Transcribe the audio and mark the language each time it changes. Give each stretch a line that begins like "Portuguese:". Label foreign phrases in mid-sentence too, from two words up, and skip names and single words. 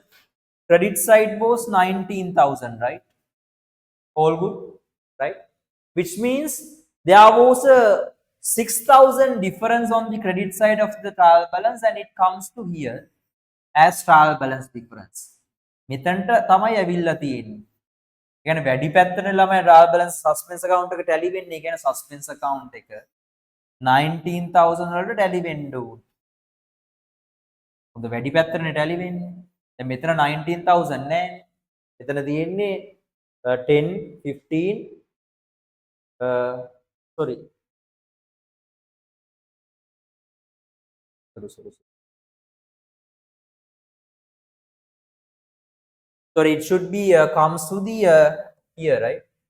English: Credit side was 19,000, right? All good, right? Which means there was a 6,000 difference on the credit side of the trial balance, and it comes to here as trial balance difference.
Sinhala: මෙතනට තමයි ඇවිල්ලා තියෙන්නේ. ඒ කියන්නේ වැඩි පැත්තනේ ළමයි
English: trial balance suspense account
Sinhala: එක tally වෙන්නේ. ඒ කියන්නේ
English: suspense account
Sinhala: එක 19,000 වලට tally වෙන්න ඕනේ. හොඳ වැඩි පැත්තනේ tally වෙන්නේ. දැන් මෙතන 19,000 නෑ. මෙතන තියෙන්නේ 10, 15 sorry.
English: Sorry, it should be comes to the here, right?